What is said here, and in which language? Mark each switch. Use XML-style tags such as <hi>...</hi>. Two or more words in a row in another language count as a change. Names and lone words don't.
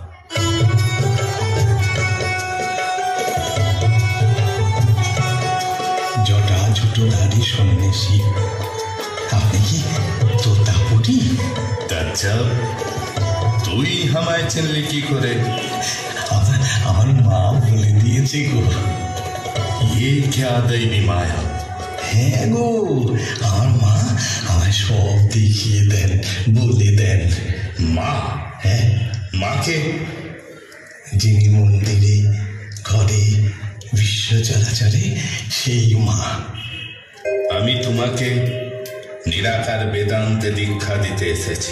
<bn>জটা ছোটো দাড়ি সন্ন্যাসী। আপনি কি তোতাপুরি? আচ্ছা, তুই আমায় চিনলি কি করে? আমার মা বলে দিয়েছে গো।</bn> <hi>ये क्या दैवी माया?</hi> <bn>হ্যাঁ গো, আমার মা আমায় সব দেখিয়ে দেন, বলে দেন। মা? হ্যাঁ, মাকে? যিনি মন্দিরে ঘরে বিশ্ব চরাচরে, সেই মা। আমি তোমাকে নিরাকার বেদান্তে দীক্ষা দিতে এসেছি।</bn>